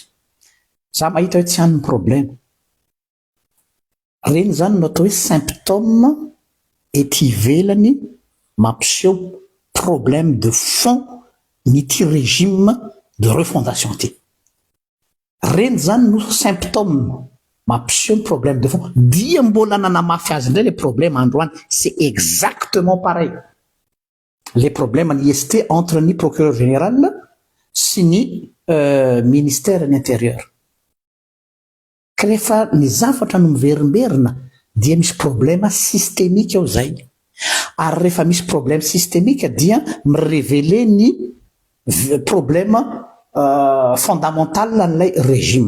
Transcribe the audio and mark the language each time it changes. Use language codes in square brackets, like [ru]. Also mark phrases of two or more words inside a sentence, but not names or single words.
[mg] Za mahita hoe tsy han'ny problème. Reny zany no atao hoe symptôme ety ivelany mampiseho [fr] problème de fond [mg] n'ity [fr] régime de refondation [mg] ty. Reny zany no symptôme mampiseho [fr] problème de fond. [mg] Dia mbola nanamafy azy indray [fr] le problème [mg] androany, [fr] c'est exactement pareil. Les problèmes en IST entre ni procureur général [mg] sy ny [fr] ministère de l'intérieur. [mg] Ka rehefa ny zavatra no miverimberina dia misy [fr] problème systémique [mg] ao zay. Ary rehefa misy [fr] problème systémique [mg] dia mirévéler ny [fr] problème fondamental [mg] n'ilay régime.